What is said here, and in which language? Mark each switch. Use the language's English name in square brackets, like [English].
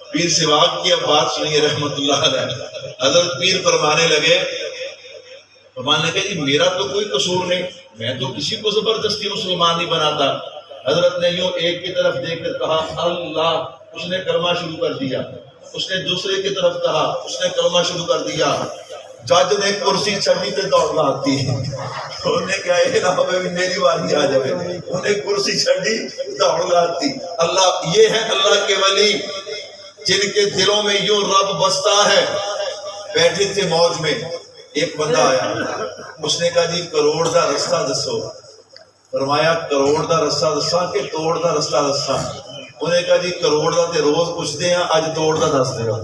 [Urdu] پیر سواگ کی اب بات سنیے رحمت اللہ علیہ. حضرت پیر فرمانے لگے کہ جی میرا تو کوئی قصور نہیں، میں تو کسی کو زبردستی مسلمان نہیں بناتا. حضرت نے یوں ایک کی طرف دیکھ کر کہا اللہ، اس نے کلمہ شروع کر دیا. اس نے دوسرے کی طرف کہا، اس نے کلمہ شروع کر دیا. [Punjabi] جج نے کرسی چھڑی تے دوڑ لاتی. [Urdu] انہوں نے کہا یہ نہ ہوئے میری باری آ جائے. [Punjabi] انہوں نے کرسی چھڑی دوڑ لاتی. [Urdu] اللہ، یہ ہے اللہ کے ولی جن کے دلوں میں یوں رب بستا ہے. بیٹھے تھے موج میں، ایک بندہ آیا. [Punjabi] اس نے کہا جی کروڑ دا رستہ دسو. فرمایا کروڑ دا رستہ دساں کہ توڑ دا رستہ دساں؟ انہوں نے کہا جی کروڑ دا تے روز پوچھتے ہیں، اج توڑ دا دس دے.